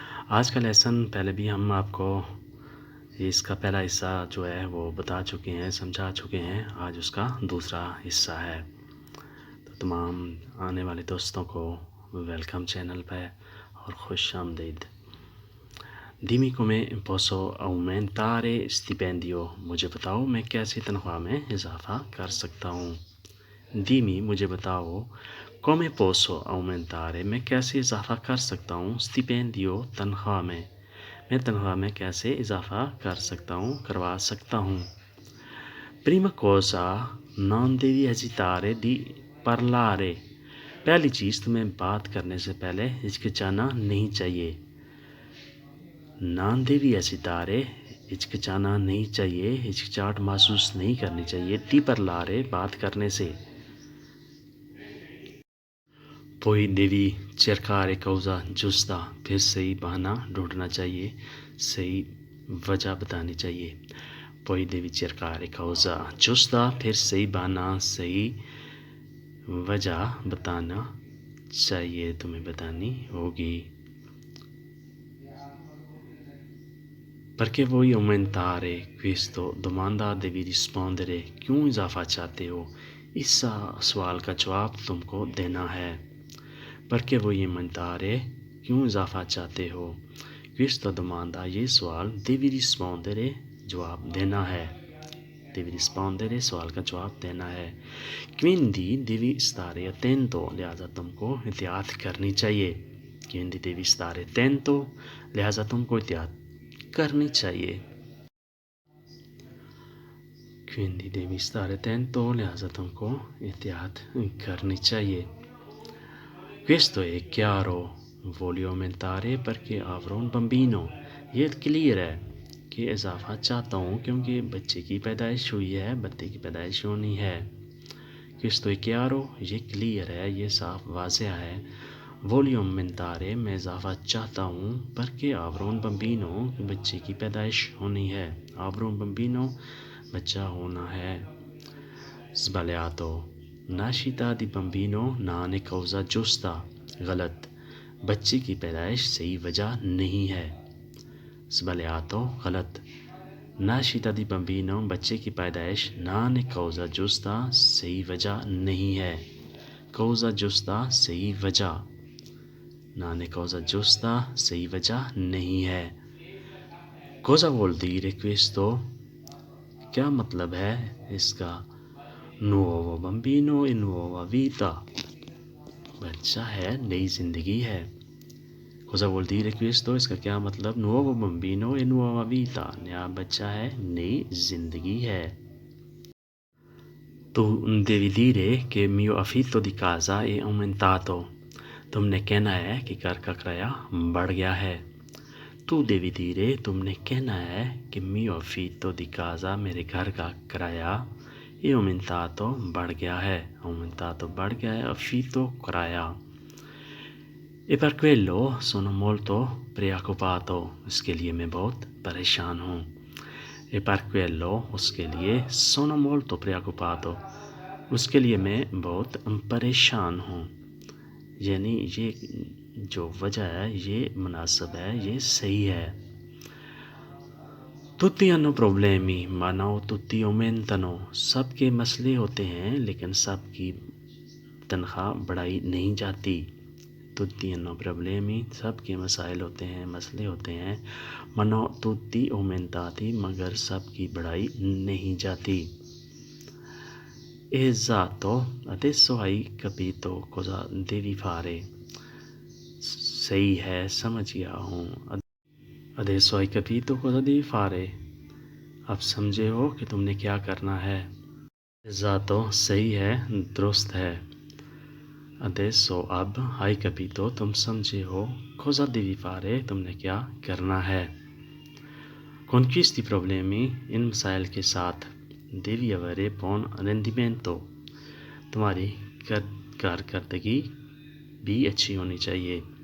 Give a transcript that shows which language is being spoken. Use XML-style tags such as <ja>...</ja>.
<hi>आज का लेसन पहले भी हम आपको इसका पहला हिस्सा जो है वो बता चुके हैं, समझा चुके हैं। आज उसका दूसरा हिस्सा है। तो तमाम आने वाले दोस्तों को वेलकम चैनल पे और खुश आमदीद।</hi> <it>Dimmi come posso aumentare stipendio।</it> <hi>मुझे बताओ मैं कैसे तनख्वाह में इजाफ़ा कर सकता हूँ। Dimmi मुझे बताओ come posso aumentare मैं कैसे इजाफ़ा कर सकता हूँ stipendio तनख्वाह में। मैं तनख्वाह में कैसे इजाफ़ा कर सकता हूँ, करवा सकता हूँ।</hi> <it>Prima cosa non devi esitare di parlare।</it> <hi>पहली चीज़ तुम्हें बात करने से पहले हिचकिचाना नहीं चाहिए। Non devi esitare हिचकिचाना नहीं चाहिए, हिचकिचाहट महसूस नहीं करनी चाहिए। di parlare बात करने से। Poi devi cercare causa giusta फिर सही बहाना ढूंढना चाहिए, सही वजह बतानी चाहिए। Poi devi cercare causa giusta फिर सही बहाना, सही वजह बताना चाहिए, तुम्हें बतानी होगी।</hi> <it>Perché vuoi aumentare questo?</it> <hi>Domanda devi rispondere। क्यों इजाफा चाहते हो? इस सवाल का जवाब तुमको देना है। Perché vuoi aumentare? क्यों इजाफा चाहते हो? Questa domanda ये सवाल devi rispondere जवाब देना है। Devi rispondere सवाल का जवाब देना है। Quindi devi stare attento लिहाजा तुमको एहतियात करनी चाहिए। Quindi devi stare attento लिहाजा तुमको एहतियात करनी चाहिए। Quindi devi stare attento लिहाजा तुमको एहतियात करनी चाहिए।</hi> <it>Questo è chiaro। Voglio aumentare perché avrò un bambino।</it> <hi>ये क्लियर है कि इजाफा चाहता हूँ क्योंकि बच्चे की पैदाइश हुई है, बच्चे की पैदाइश होनी है।</hi> <it>Questo è chiaro।</it> <hi>ये क्लियर है, ये साफ वाज़ेह है। Voglio aumentare मैं इजाफा चाहता हूँ perché avrò un bambino बच्चे की पैदाइश होनी है। avrò un bambino बच्चा होना है।</hi> <it>Sbagliato। Nascita di bambino non è causa giusta।</it> <hi>गलत, बच्चे की पैदाइश सही वजह नहीं है। Sbagliato गलत। Nascita di bambino बच्चे की पैदाइश non è causa giusta सही वजह नहीं है। Causa giusta सही वजह, non è causa giusta सही वजह नहीं है।</hi> <it>Cosa vuol dire questo? क्या मतलब है इसका? Nuovo bambino e nuova vita।</it> <hi>बच्चा है, नई जिंदगी है। Cosa vuol dire questo? इसका क्या मतलब?</hi> <it>Nuovo bambino e nuova vita।</it> <hi>नया बच्चा है, नई जिंदगी है।</hi> <it>Tu devi dire che mio affitto di casa è aumentato।</it> <hi>तुमने कहना है कि घर का किराया बढ़ गया है। Tu devi dire तुमने कहना है कि mio affitto di casa मेरे घर का किराया è aumentato बढ़ गया है। aumentato बढ़ गया है, affitto किराया।</hi> <it>E per quello sono molto preoccupato।</it> <hi>इसके लिए मैं बहुत परेशान हूँ। E per quello उसके लिए sono molto preoccupato उसके लिए मैं बहुत परेशान हूँ। यानी ये जो वजह है ये मुनासिब है, ये सही है।</hi> <it>Tutti hanno problemi ma non tutti aumentano।</it> <hi>सबके मसले होते हैं लेकिन सबकी तनख्वाह बढ़ाई नहीं जाती। Tutti hanno problemi सबके मसाइल होते हैं, मसले होते हैं। ma non tutti aumentati मगर सबकी बढ़ाई नहीं जाती।</hi> <it>Esatto, adesso hai capito cosa devi fare।</it> <hi>सही है, समझ गया हूँ।</hi> <it>Adesso hai capito cosa devi fare।</it> <hi>अब समझे हो कि तुमने क्या करना है। Esatto सही है, दुरुस्त है। Adesso अब hai capito तुम समझे हो, cosa devi fare तुमने क्या करना है। Con questi problemi इन मसाइल के साथ devi avere buon rendimento तुम्हारी कारकर्दगी भी अच्छी होनी चाहिए।</hi>